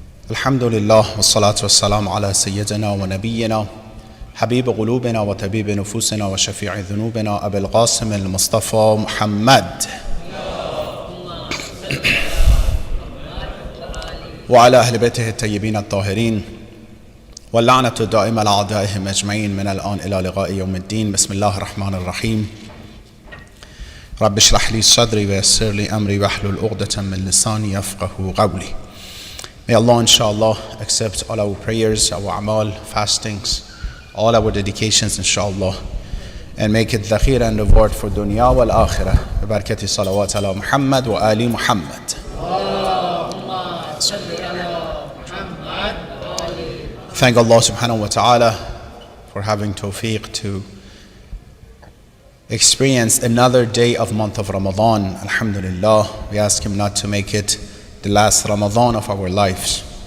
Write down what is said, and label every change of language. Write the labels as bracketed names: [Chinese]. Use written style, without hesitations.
[Arabic] الحمد لله والصلاة والسلام على سيدنا ونبينا حبيب قلوبنا وطبيب نفوسنا وشفيع ذنوبنا أبي القاسم المصطفى محمد وعلى أهل بيته الطيبين الطاهرين واللعنة الدائمة على أعدائهم أجمعين من الآن إلى لقاء يوم الدين. بسم الله الرحمن الرحيم. رب اشرح لي صدري ويسر لي أمري واحلل عقدة من لساني يفقهوا قولي. [English] May Allah inshallah accept all our prayers, our amal, fastings, all our dedications inshallah, and make it dhakhir and reward for dunya wal akhirah. [Arabic] ببركة صلوات على محمد وآل محمد. [English] Thank Allah subhanahu wa ta'ala for having tawfiq to experience another day of month of Ramadan. Alhamdulillah, we ask Him not to make it the last Ramadan of our lives.